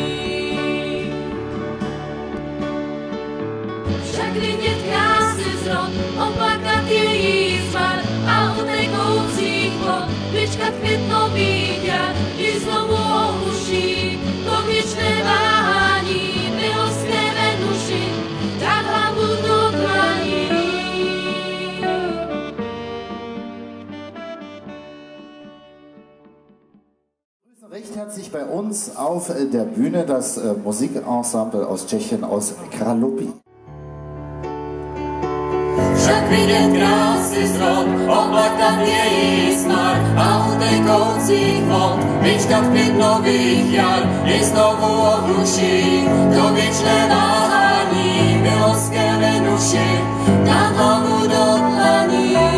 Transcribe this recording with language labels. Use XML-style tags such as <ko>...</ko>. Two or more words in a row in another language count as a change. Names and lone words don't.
<cs>Však vidět krásy zrod, oplakat její zmar a u tekoucích vod vyčkat květnových jar, i znovu ohluší to věčné váhání.</cs> <de>Recht herzlich bei uns auf der Bühne das Musikensemble aus Tschechien, aus Kralupy.</de> <cs>Však vidět krásy zrod, oplakat její smar a u tekoucích vod vyčkat klid nových jar, i znovu ohluší to věčné váhání, milostské Venuši, dát hlavu do dlaní.</cs>